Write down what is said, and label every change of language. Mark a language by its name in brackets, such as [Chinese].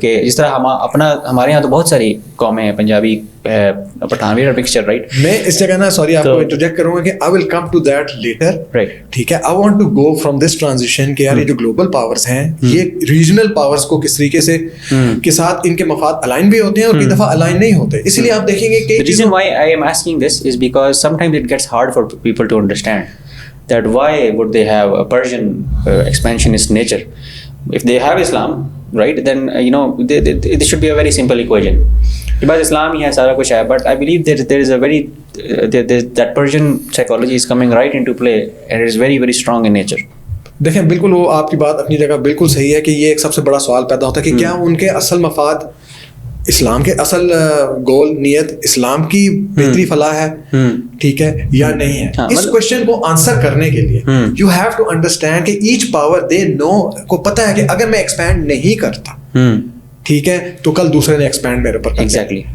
[Urdu] کہ جس طرح ہمارے یہاں تو بہت ساری قومیں ہیں, پنجابی, پٹھانوی اور مکسچر, رائٹ. میں اس جگہ نا سوری آپ کو انٹرجیکٹ کروں گا کہ [English] I will come to that later, right, [Urdu] ٹھیک ہے. [English] I want to go from this transition [Urdu] کہ یار یہ جو گلوبل پاورز ہیں یہ ریجنل پاورز کو کس طریقے سے کے ساتھ ان کے مفاد الائن بھی ہوتے ہیں اور کئی دفعہ الائن نہیں ہوتے. اس لیے آپ دیکھیں گے کہ [English] the reason why I am asking this is because sometimes it gets hard for people to understand that why would they have a Persian expansionist nature if they have Islam, right? Then this should be a very simple equation. [Urdu] بس اسلام ہی ہے, سارا کچھ ہے, [English] but I believe there is a very that Persian psychology is coming right into play and it is very very strong in nature. [Urdu] دیکھیں بالکل وہ آپ کی بات اپنی جگہ بالکل صحیح ہے کہ یہ ایک سب سے بڑا سوال پیدا ہوتا ہے کہ کیا ان کے اصل مفاد اسلام کے اصل گول نیت اسلام کی بہتری فلاح ہے, ٹھیک ہے, یا نہیں ہے. اس کوشچن کو آنسر کرنے کے لیے [English] you have to understand [Urdu] کہ [English] each power they know [Urdu] کو پتہ ہے کہ اگر میں ایکسپینڈ نہیں کرتا, ٹھیک ہے, تو کل دوسرے نے ایکسپینڈ میرے اوپر. ایگزیکٹلی.